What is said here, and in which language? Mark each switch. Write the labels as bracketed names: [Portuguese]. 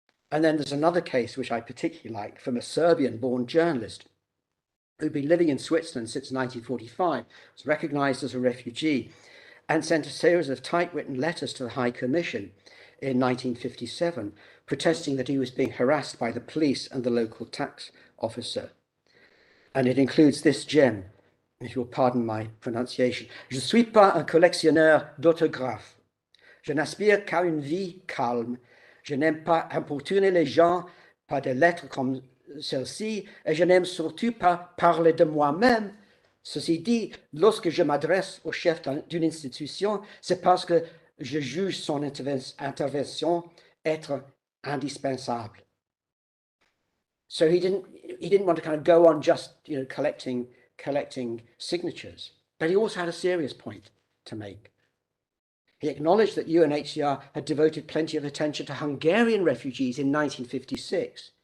[English] And then there's another case which I particularly like from a Serbian-born journalist who'd been living in Switzerland since 1945, was recognized as a refugee, and sent a series of typewritten letters to the High Commission in 1957, protesting that he was being harassed by the police and the local tax officer. And it includes this gem, if you'll pardon my pronunciation. [French] Je suis pas un collectionneur d'autographes. Je n'aspire qu'à une vie calme. Je n'aime pas importuner les gens par des lettres comme celle-ci, et je n'aime surtout pas parler de moi-même. Ceci dit, lorsque je m'adresse au chef d'une institution, c'est parce que je juge son intervention être indispensable. [English] So he didn't want to kind of go on just collecting signatures, but he also had a serious point to make. He acknowledged that UNHCR had devoted plenty of attention to Hungarian refugees in 1956.